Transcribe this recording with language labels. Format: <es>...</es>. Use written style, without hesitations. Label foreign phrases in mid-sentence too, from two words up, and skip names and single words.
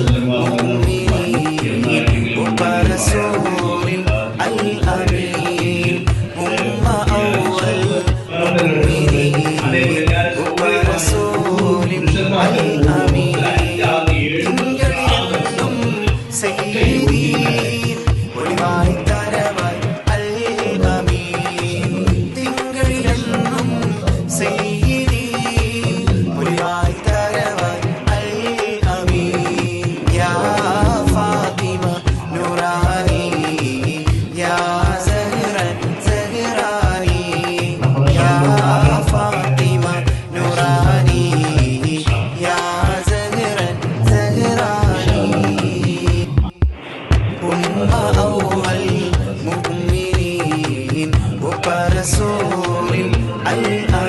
<ar>المؤمنين وبرسول الأمين ثم أول المؤمنين وبرسول الأمين</ar> <ml>سيدي ഒളിവായി തരവായി അൽ-അമീൻ തിങ്കളിലെന്നും സയ്യിദി ഒളിവായി തരവായി</ml> <ar>الأمين يا فاطمة نوراني يا زهران زهراني يا فاطمة نوراني يا زهران زهراني أول المؤمنين وبرسول</ar>